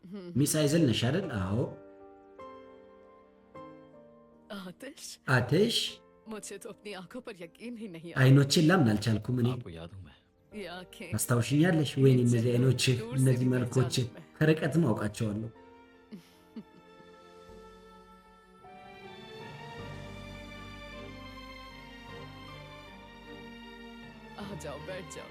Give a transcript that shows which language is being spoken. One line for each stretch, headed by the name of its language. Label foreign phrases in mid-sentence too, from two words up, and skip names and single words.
Amharic: ሚስ አይዘል ነሽ አይደል? አዎ
Urdu: आतिश
Amharic: አትሽ።
Urdu: مجھے تو اپنی آنکھوں پر یقین ہی نہیں آ
Amharic: አይኖችን ላምን አልቻልኩም እኔ።
Urdu: آپ کو یاد ہوں میں یہ آنکھیں
Amharic: ታስታውሽኛለሽ? ወይኔ እነዚህ አይኖች፣ እነዚህ መልኮች ከርቀትም አውቃቸዋለሁ።
Urdu: آ جاؤ بیٹھ جاؤ